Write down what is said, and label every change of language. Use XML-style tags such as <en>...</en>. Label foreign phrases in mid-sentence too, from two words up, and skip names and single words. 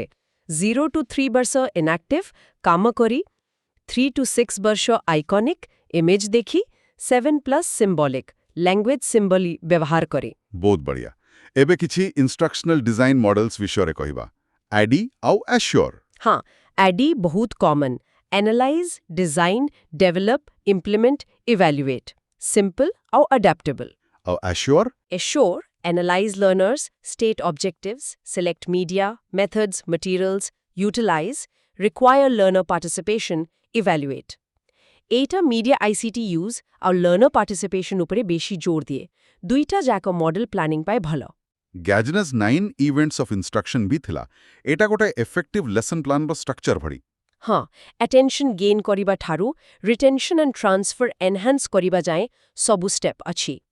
<or>0 to 3 ବର୍ଷ ଇନାକ୍ଟିଭ, କାମ କରି, 3 to 6 ବର୍ଷ ଆଇକନିକ୍, ଇମେଜ ଦେଖି, 7+ ସିମ୍ବଲିକ୍,</or> <en>language symbol</en> <or>ବ୍ୟବହାର କରେ। ବହୁତ ବଢ଼ିଆ। ଏବେ କିଛି</or> <en>instructional design models</en> <or>ବିଷୟରେ କହିବା। ଆଡି ଆଉ ଆଶ୍યોର। ହଁ, ADDIE ବହୁତ କମନ୍।</or> <en>Analyze, Design, Develop, Implement, Evaluate. Simple ଆଉ adaptable.</en> <or>ଆଉ ଆଶ୍યોର?</or> <en>Assure, Analyze learners, state objectives, select media, methods, materials, utilize, require learner participation, evaluate.</en> <or>ଏଇଟା</or> <en>media ICT use</en> <or>ଆଉ</or> <en>learner participation</en> <or>ଉପରେ ବେଶୀ ଜୋର ଦିଏ। ଦୁଇଟା ଯାକ ମଡେଲ ପ୍ଲାନିଂ ପାଇଁ ଭଲ। ଗ୍ୟାଜନେସ୍ 9 ଇଭେଣ୍ଟସ୍ ଅଫ୍ ଇନଷ୍ଟ୍ରକ୍ସନ୍ ବି ଥିଲା। ଏଇଟା ଗୋଟେ</or> <en>effective lesson planର structure</en> <or>ଭଳି। ହଁ,</or> <en>attention gain</en> <or>କରିବା ଠାରୁ</or> <en>retention and transfer enhance</en> <or>କରିବା ଯାଏଁ ସବୁ ଷ୍ଟେପ୍ ଅଛି।</or>